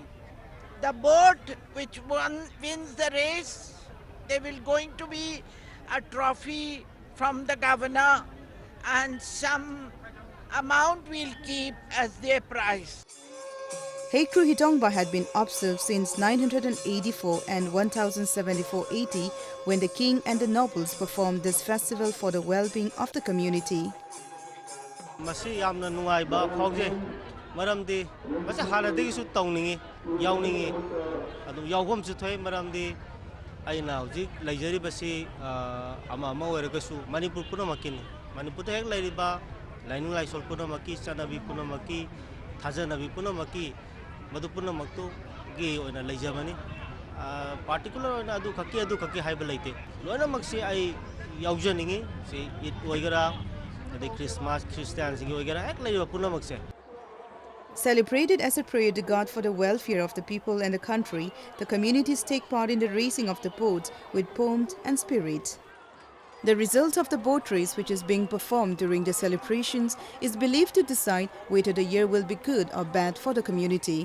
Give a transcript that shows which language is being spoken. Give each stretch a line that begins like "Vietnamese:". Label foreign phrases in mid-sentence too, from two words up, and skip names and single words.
English: The boat which wins the race, there will going to be a trophy from the Governor, and some amount we'll keep as their prize. Hekro Hidongba had been observed since 984 and 1074 AD, when the king and the nobles performed this festival for the well-being of the community.
Manipuri: Masi yamna nungai ba khawje ꯃꯔꯝꯗꯤ ꯃꯁꯤ ꯍꯥꯟꯅꯗꯒꯤꯁꯨ ꯇꯧꯅꯤꯡꯉꯤ ꯌꯥꯎꯅꯤꯡꯉꯤ ꯑꯗꯨ ꯌꯥꯎꯐꯝꯁꯨ ꯊꯣꯛꯏ ꯃꯔꯝꯗꯤ ꯑꯩꯅ ꯍꯧꯖꯤꯛ ꯂꯩꯖꯔꯤꯕꯁꯤ ꯑꯃ ꯑꯣꯏꯔꯒꯁꯨ ꯃꯅꯤꯄꯨꯔ ꯄꯨꯝꯅꯃꯛꯀꯤꯅꯤ ꯃꯅꯤꯄꯨꯔꯗ ꯍꯦꯛ ꯂꯩꯔꯤꯕ ꯂꯥꯏꯅꯤꯡ ꯂꯥꯏꯁꯣꯜ ꯄꯨꯝꯅꯃꯛꯀꯤ ꯆꯠꯅꯕꯤ ꯄꯨꯝꯅꯃꯛꯀꯤ ꯊꯥꯖꯅꯕꯤ ꯄꯨꯝꯅꯃꯛꯀꯤ ꯃꯗꯨ ꯄꯨꯝꯅꯃꯛꯇꯨꯒꯤ ꯑꯣꯏꯅ ꯂꯩꯖꯕꯅꯤ ꯄꯥꯔꯇꯤꯀꯨꯂꯔ ꯑꯣꯏꯅ ꯑꯗꯨ ꯈꯛꯀꯤ ꯍꯥꯏꯕ ꯂꯩꯇꯦ ꯂꯣꯏꯅꯃꯛꯁꯤ ꯑꯩ ꯌꯥꯎꯖꯅꯤꯡꯉꯤ ꯁꯤ ꯏꯠ ꯑꯣꯏꯒꯦꯔꯥ ꯑꯗꯩ ꯈ꯭ꯔꯤꯁꯃꯥꯁ ꯈ꯭ꯔꯤꯁꯇꯤꯌꯥꯟꯁꯤꯡꯒꯤ ꯑꯣꯏꯒꯦꯔꯥ ꯍꯦꯛ ꯂꯩꯔꯤꯕ ꯄꯨꯝꯅꯃꯛꯁꯦ.
English: Celebrated as a prayer to God for the welfare of the people and the country, the communities take part in the racing of the boats with pomp and spirit. The result of the boat race, which is being performed during the celebrations, is believed to decide whether the year will be good or bad for the community.